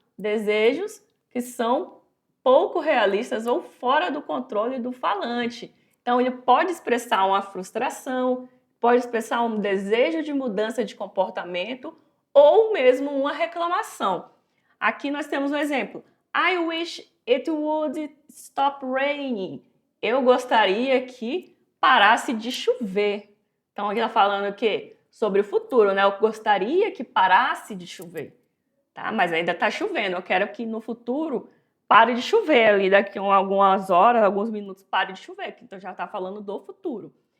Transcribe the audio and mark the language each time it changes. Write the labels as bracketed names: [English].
[Portuguese] Desejos que são pouco realistas ou fora do controle do falante. Então, ele pode expressar uma frustração, pode expressar um desejo de mudança de comportamento ou mesmo uma reclamação. Aqui nós temos um exemplo. [English] I wish it would stop raining. [Portuguese] Eu gostaria que parasse de chover. Então, aqui está falando o quê? Sobre o futuro, né? Eu gostaria que parasse de chover, tá? Mas ainda está chovendo. Eu quero que no futuro pare de chover ali, daqui a algumas horas, alguns minutos, pare de chover, então já está falando do futuro.